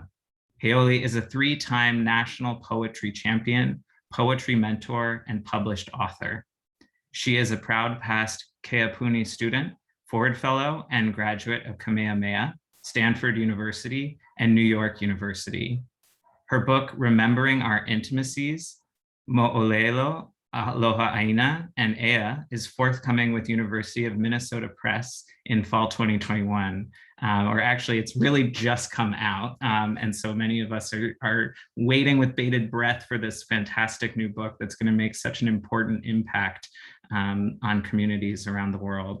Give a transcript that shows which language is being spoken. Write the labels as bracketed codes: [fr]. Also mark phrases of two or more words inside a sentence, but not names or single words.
[en] Heoli is a 3-time National Poetry Champion, poetry mentor, and published author. She is a proud past Keapuni student, Ford Fellow, and graduate of Kamehameha, Stanford University, and New York University. Her book, Remembering Our Intimacies, Mo'olelo, Aloha ʻāina, and ʻea, is forthcoming with University of Minnesota Press in fall 2021. Or actually, it's really just come out. And so many of us are waiting with bated breath for this fantastic new book that's going to make such an important impact on communities around the world.